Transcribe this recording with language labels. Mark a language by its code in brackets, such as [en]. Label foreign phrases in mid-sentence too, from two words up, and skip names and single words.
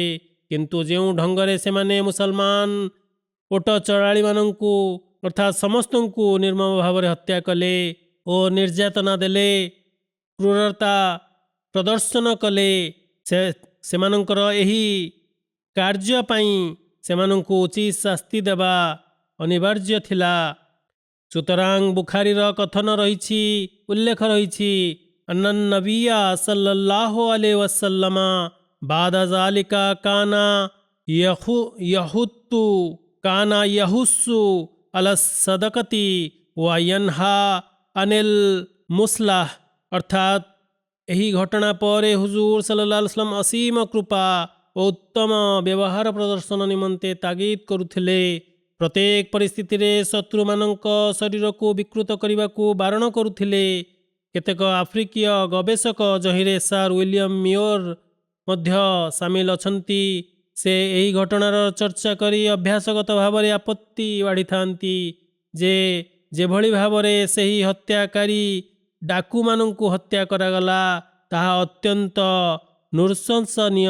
[or] କିନ୍ତୁ ଯେଉଁ ଢଙ୍ଗରେ ସେମାନେ ମୁସଲମାନ ଓଟ ଚଳାଳିମାନଙ୍କୁ ଅର୍ଥାତ୍ ସମସ୍ତଙ୍କୁ ନିର୍ମମ ଭାବରେ ହତ୍ୟା କଲେ ଓ ନିର୍ଯାତନା ଦେଲେ, କ୍ରୂରତା ପ୍ରଦର୍ଶନ କଲେ, ସେମାନଙ୍କର ଏହି କାର୍ଯ୍ୟ ପାଇଁ ସେମାନଙ୍କୁ ଉଚିତ ଶାସ୍ତି ଦେବା ଅନିବାର୍ଯ୍ୟ ଥିଲା। ସୁତରାଂ ବୁଖାରୀର କଥନ ରହିଛି, ଉଲ୍ଲେଖ ରହିଛି, [ar] أن النبي صلى الله عليه وسلم بعد ذلك كان يحث على الصدقة وينهى عن المثلة. [or] अर्थात ଏହି ଘଟଣା ପରେ ହୁଜୁର [ar] صلى الله عليه وسلم [or] ଅସୀମ କୃପା ଓ ଉତ୍ତମ ବ୍ୟବହାର ପ୍ରଦର୍ଶନ ନିମନ୍ତେ ତାଗିଦ କରୁଥିଲେ। ପ୍ରତ୍ୟେକ ପରିସ୍ଥିତିରେ ଶତ୍ରୁମାନଙ୍କ ଶରୀରକୁ ବିକୃତ କରିବାକୁ ବାରଣ କରୁଥିଲେ। କେତେକ ଆଫ୍ରିକୀୟ ଗବେଷକ ଯହିଁରେ ସାର୍ ୱିଲିୟମ ମିଓର ମଧ୍ୟ ସାମିଲ ଅଛନ୍ତି, ସେ ଏହି ଘଟଣାର ଚର୍ଚ୍ଚା କରି ଅଭ୍ୟାସଗତ ଭାବରେ ଆପତ୍ତି ବାଢ଼ିଥାନ୍ତି ଯେ ଯେଭଳି ଭାବରେ ସେହି ହତ୍ୟାକାରୀ ଡାକୁମାନଙ୍କୁ ହତ୍ୟା କରାଗଲା ତାହା ଅତ୍ୟନ୍ତ ନୃଶଂସନୀୟ।